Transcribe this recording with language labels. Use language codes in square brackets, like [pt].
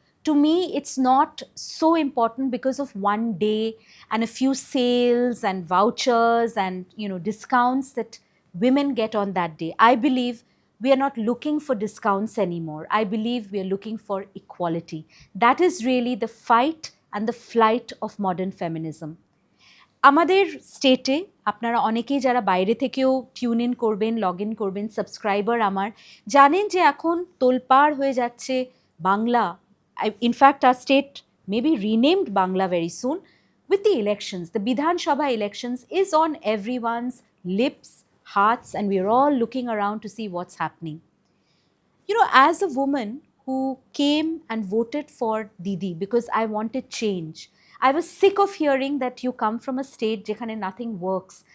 [en] To me, it's not so important because of one day and a few sales and vouchers and discounts that women get on that day. I believe we are not looking for discounts anymore. I believe we are looking for equality. That is really the fight and the flight of modern feminism. [bn] আমাদের স্টেটে আপনারা অনেকেই যারা বাইরে থেকেও tune in করবেন, log in করবেন, subscriber আমার, জানেন যে এখন তোলপাড় হয়ে যাচ্ছে Bangla. [en] In fact our state may be renamed Bangla very soon with the elections. The Bidhan Sabha elections is on everyone's lips, hearts, and we're all looking around to see what's happening. As a woman who came and voted for Didi because I wanted change, I was sick of hearing that you come from a state jekhane nothing works.